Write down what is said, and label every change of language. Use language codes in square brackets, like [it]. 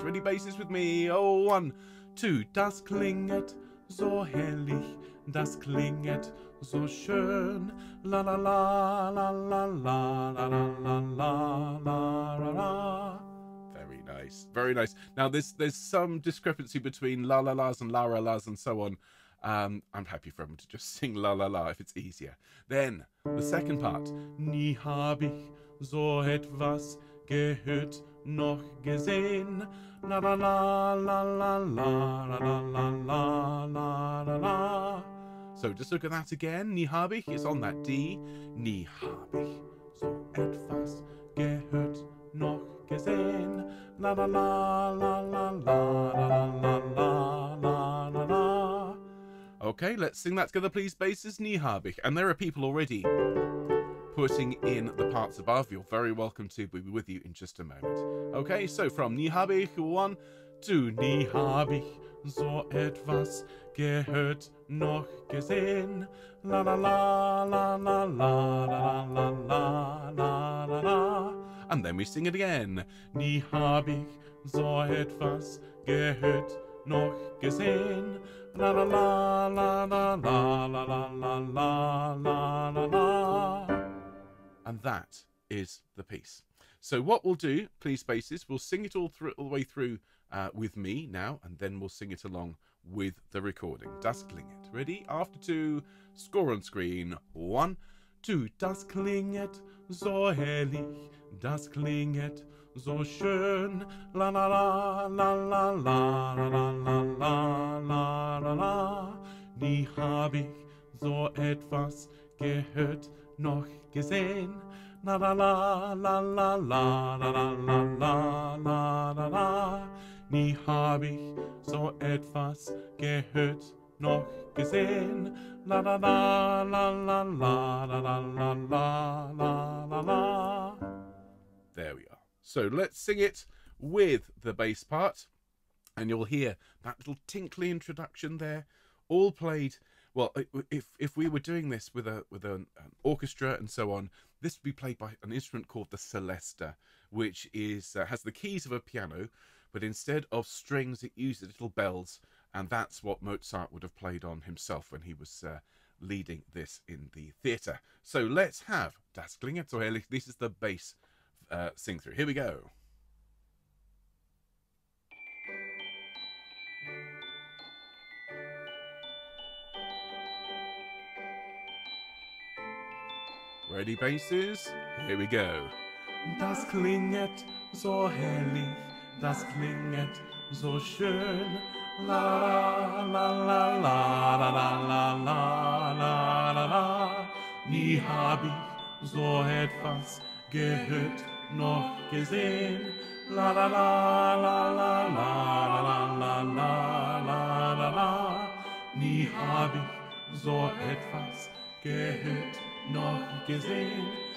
[en] Ready, basses with me? Oh, 1, 2. [de] Das klinget so herrlich, das klinget so schön, la la la la la la la la la la la la. [en] Very nice, very nice. Now there's some discrepancy between la la las and la la las and so on. I'm happy for him to just sing la la la if it's easier. Then the second part. [de] Nie hab ich so etwas gehört noch gesehen. La la la la la la la la la la la la. [en] So just look at that again. Nie hab ich is on that D. [de] Nie hab ich so etwas gehört noch gesehen. La la la la la la la la la la la la. [en] Okay, let's sing that together, please, basses. Nie hab ich. And there are people already putting in the parts above. You're very welcome to. We'll be with you in just a moment. Okay, so from Nie hab ich, 1, 2. [de] Nie hab ich so etwas gehört noch gesehen. La la la la la la la la la la la la. [en] And then we sing it again. [de] Nie hab ich so etwas gehört noch gesehen. La la la la la la la la la la la la la. [en] And that is the piece. So what we'll do, please, basses, we'll sing it all the way through with me now, and then we'll sing it along with the recording. Das klinget. Ready? After 2, score on screen. [de] 1, 2. Das klinget so herrlich, das klinget so schön, la la la la la la la la la la la la. Nie hab ich so etwas gehört noch gesehen. La la la la la la la la la la la la. Nie hab ich so etwas gehört noch gesehen. La la la la la la la la la la la la. [en] There we are. So let's sing it with the bass part, and you'll hear that little tinkly introduction there, all played. Well, if we were doing this with an orchestra and so on, this would be played by an instrument called the celesta, which is has the keys of a piano, but instead of strings it uses little bells, and that's what Mozart would have played on himself when he was leading this in the theatre. So let's have Das Klinget so herrlich. This is the bass sing through. Here we go. Ready, basses? Here we go. [de] Das klinget so herrlich, das klinget so schön. La la la la la la la la la la la. Nie hab ich so etwas gehört noch gesehen. La la la la la la la la la la la la. Nie hab ich so etwas gehört noch gesehen.